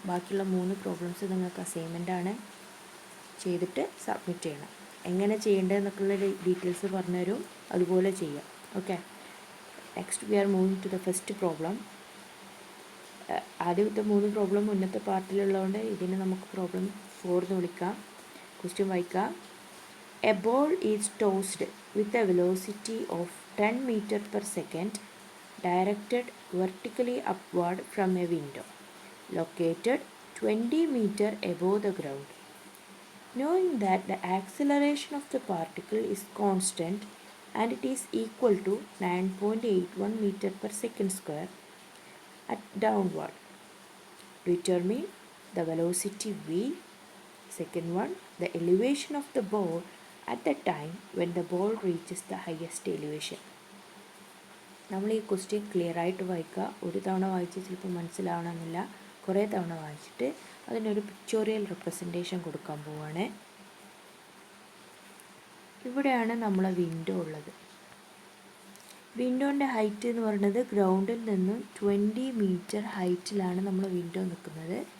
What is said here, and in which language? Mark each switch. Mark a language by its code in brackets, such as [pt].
[ml] ബാക്കിയുള്ള 3 പ്രോബ്ലംസ് നിങ്ങൾക്ക് അസൈൻമെൻ്റാണ്, ചെയ്തിട്ട് സബ്മിറ്റ് ചെയ്യണം. എങ്ങനെ ചെയ്യേണ്ടതെന്നൊക്കെയുള്ള ഡീറ്റെയിൽസ് പറഞ്ഞുതരും, അതുപോലെ ചെയ്യാം. Okay, [en] Next we are moving to the first problem. [ml] ആദ്യത്തെ 3 പ്രോബ്ലം മുന്നത്തെ പാർട്ടിലുള്ളതുകൊണ്ട് ഇതിന് നമുക്ക് പ്രോബ്ലം 4 എന്ന് വിളിക്കാം. ക്വസ്റ്റ്യൻ വായിക്കാം. [en] A ball is tossed with a velocity of 10 meter per second directed vertically upward from a window located 20 meter above the ground. Knowing that the acceleration of the particle is constant and it is equal to 9.81 meter per second square at downward, determine the velocity v. Second one, the elevation of the ball at the time when the ball reaches the highest elevation. [ml] നമ്മൾ ഈ question clear ആയിട്ട് വായിക്കുക. ഒരു തവണ വായിച്ച് ചിലപ്പോൾ മനസ്സിലാവണമെന്നില്ല. കുറേ തവണ വായിച്ചിട്ട് അതിനൊരു പിക്ചോറിയൽ റെപ്രസെൻറ്റേഷൻ കൊടുക്കാൻ പോവുകയാണ്. ഇവിടെയാണ് നമ്മളെ വിൻഡോ ഉള്ളത്. വിൻഡോൻ്റെ ഹൈറ്റ് എന്ന് പറയുന്നത് ഗ്രൗണ്ടിൽ നിന്നും 20 meter ഹൈറ്റിലാണ് നമ്മൾ വിൻഡോ നിൽക്കുന്നത്.